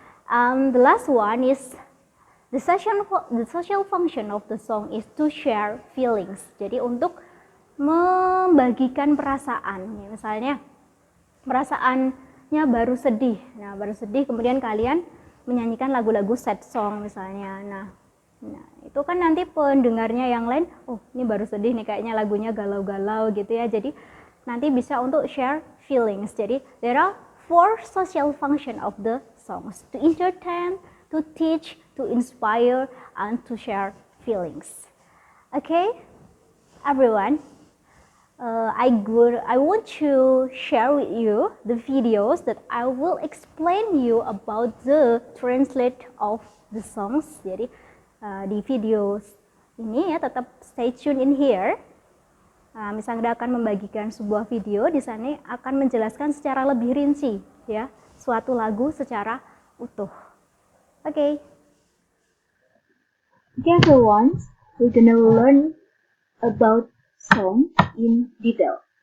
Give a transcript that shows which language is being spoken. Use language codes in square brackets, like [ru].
[en] The last one is the social function of the song is to share feelings. [id] Jadi untuk membagikan perasaan. Misalnya perasaannya baru sedih. Nah, baru sedih kemudian kalian menyanyikan lagu-lagu sad song misalnya. Nah, itu kan nanti pendengarnya yang lain, oh, ini baru sedih nih, kayaknya lagunya galau-galau gitu ya. Jadi nanti bisa untuk [en] share feelings. [id] Jadi [en] there are 4 social function of the songs: to entertain, to teach, to inspire, and to share feelings. Okay, everyone. I want to share with you the videos that I will explain you about the translate of the songs. [id] Jadi di video ini ya, tetap [en] stay tune in here. [id] Misalnya akan membagikan sebuah video, di sana akan menjelaskan secara lebih rinci, ya, suatu lagu secara utuh. [en] Okay, everyone, we're gonna learn about song in detail.